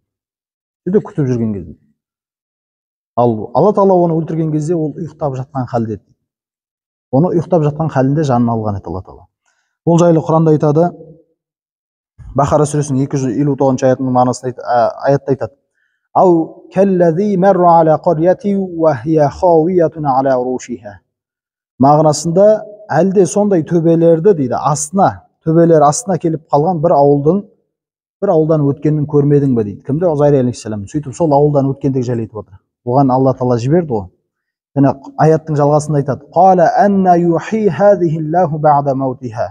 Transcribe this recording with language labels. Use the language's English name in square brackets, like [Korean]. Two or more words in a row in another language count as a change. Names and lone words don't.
[Kazakh] Сөйтіп күтіп жүрген кезде. Ал Алла тағала оны өлтірген кезде ол ұйықтап жатқан халде дейді. Оны ұйықтап жатқан халінде жанын алған еді Алла тағала. Бұл жайлы Құранда айтады. Бақара сүресінің 259 аятының мағынасында аятта айтады. [Arabic] أو كالذي مر على قرية وهي خاوية على عروشها. [Kazakh] Мағынасында әлде сондай төбелерді дейді, төбелер астына келіп қалған бір ауылдан өткенін көрмедің бе дейді. Кімді? Ғузайр алейхиссалам. Сөйтіп сол ауылдан өткендегі жайлы айтып отыр. Оған Алла тағала жіберді ғой. Және аяттың жалғасында айтады. [Arabic] قال أنى يحيي هذه الله بعد موتها.